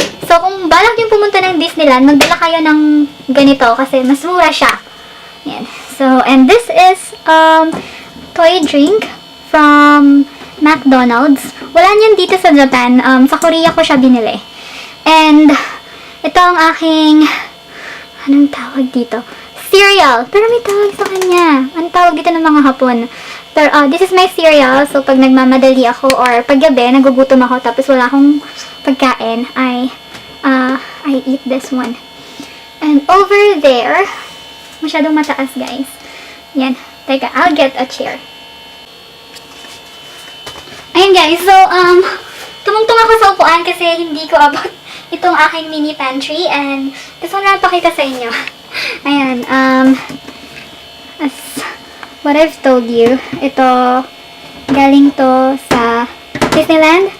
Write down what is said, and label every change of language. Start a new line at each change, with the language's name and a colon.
Filipino: So, kung balak yung pumunta ng Disneyland, magdala kayo ng ganito kasi mas mura siya. Ayan.
English: So, and this is, toy drink from McDonald's.
Filipino: Wala niyan dito sa Japan. Sa Korea ko siya binili. And, ito ang aking, anong tawag dito? Cereal. Pero may tawag sa kanya. Anong tawag dito ng mga Hapon? Pero,
English: this is my cereal.
Filipino: So, pag nagmamadali ako or pag gabi, nagugutom ako tapos wala akong pagkain,
English: I eat this one. And over there,
Filipino: masyadong mataas,
English: guys. Yan.
Filipino: Teka,
English: I'll get a chair.
Filipino: Ayan, guys. So, tumungtong ako sa upuan kasi hindi ko abot itong aking mini pantry and gusto ko na pakita sa inyo. Ayan,
English: as what I've told you,
Filipino: ito, galing to sa Disneyland.